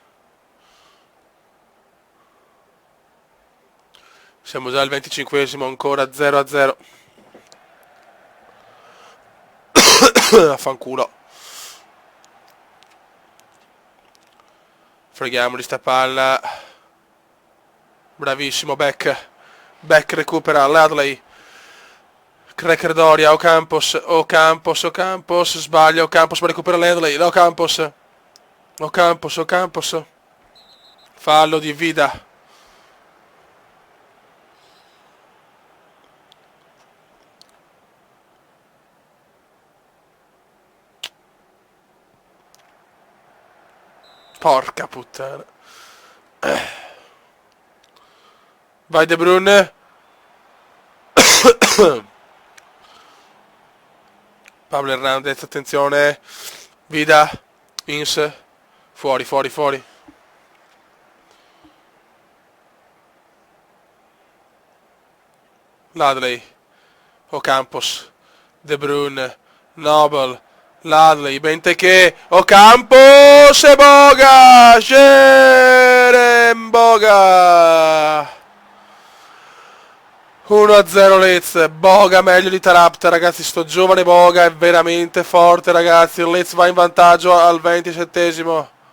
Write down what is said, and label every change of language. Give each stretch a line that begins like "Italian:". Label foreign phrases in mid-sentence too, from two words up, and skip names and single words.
Italian: Siamo già al 25esimo, ancora 0-0. Affanculo. Freghiamo di sta palla. Bravissimo Beck. Beck recupera Ladley. Cracker Doria, Ocampos, Ocampos, Ocampos, sbaglia Ocampos, ma recupera Ladley, Ocampos, Ocampos, Ocampos, fallo di Vida. Porca puttana. Vai De Bruyne. Pablo Hernandez, attenzione. Vida. Ins. Fuori, fuori, fuori. Ladley. Ocampos. De Bruyne. Noble. Ladley. Benteke. Ocampos e Boga. Boga. 1-0 Leeds, Boga meglio di Tarabt, ragazzi, sto giovane Boga è veramente forte, ragazzi, il Leeds va in vantaggio al 27esimo.